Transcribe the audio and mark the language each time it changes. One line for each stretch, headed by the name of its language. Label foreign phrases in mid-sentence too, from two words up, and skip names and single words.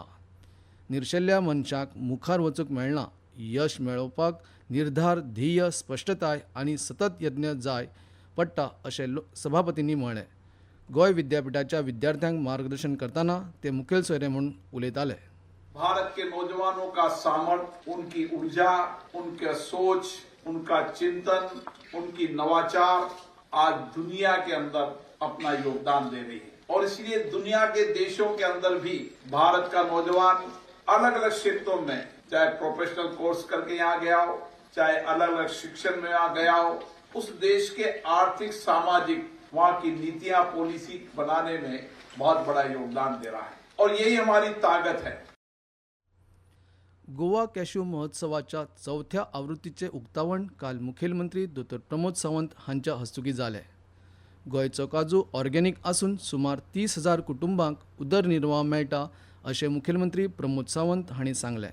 Konkani: निर्शेल्ल्या मनशाक मुखार वचूंक मेळना. यश मेळोवपाक निर्धार, ध्येय, स्पश्टताय आनी सतत यत्न जाय पडटा अशें सभापतींनी म्हळें. गोंय विद्यापीठाच्या विद्यार्थ्यांक मार्गदर्शन करतना ते मुखेल सोयरे म्हूण उलयताले.
Hindi: भारत के नौजवानों का सामर्थ्य, उनकी ऊर्जा, उनका सोच, उनका चिंतन, उनकी नवाचार आज दुनिया के अंदर अपना योगदान दे रही है और इसलिए दुनिया के देशों के अंदर भी भारत का नौजवान अलग अलग क्षेत्रों में, चाहे
English: professional course
Hindi: करके यहाँ गया हो, चाहे अलग अलग शिक्षण में यहाँ गया हो, उस देश के आर्थिक, सामाजिक, वहाँ की नीतियां, पॉलिसी बनाने में बहुत बड़ा योगदान दे रहा है और यही हमारी ताकत है.
Konkani: गोवा कॅश्यू महोत्सवाच्या 4थ्या आवृत्तीचे उक्तावण काल मुखेलमंत्री डॉ. प्रमोद सावंत हांच्या हस्तुकीं जालें. गोंयचो काजू ऑर्गेनिक आसून सुमार 30,000 कुटुंबांक उदरनिर्वाह मेळटा अशें मुखेलमंत्री प्रमोद सावंत हांणी सांगलें.